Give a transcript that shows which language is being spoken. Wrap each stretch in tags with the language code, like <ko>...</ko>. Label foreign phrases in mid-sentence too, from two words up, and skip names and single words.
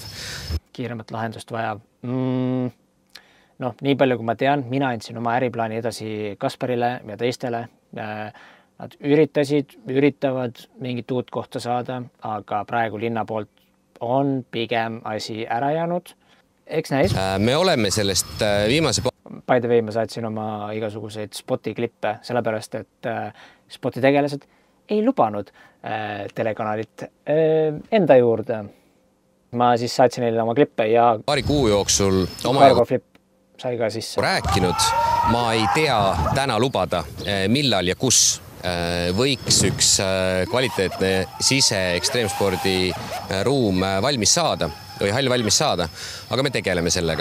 <et>Kiiremat lahendust vajav? Nii palju, kui ma tean, mina andsin oma äriplaani edasi Kasparile ja teistele. Nad üritavad mingit uut kohta saada, aga praegu linna poolt on pigem asi ära jäänud. Eks näis. Me oleme sellest viimase...</et> <en>By the way,</en> <et>ma saatsin oma igasuguseid Spoti klippe, sellepärast, et Spoti tegelased ei lubanud telekanalit enda juurde. Ma siis saatsin neile oma klippe ja... Paari kuu jooksul Cargoflip sai ka sisse. Rääkinud, ma ei tea täna lubada, millal ja kus võiks üks kvaliteetne sise-ekstreemspordi ruum valmis saada või hall valmis saada, aga me tegeleme sellega.</et>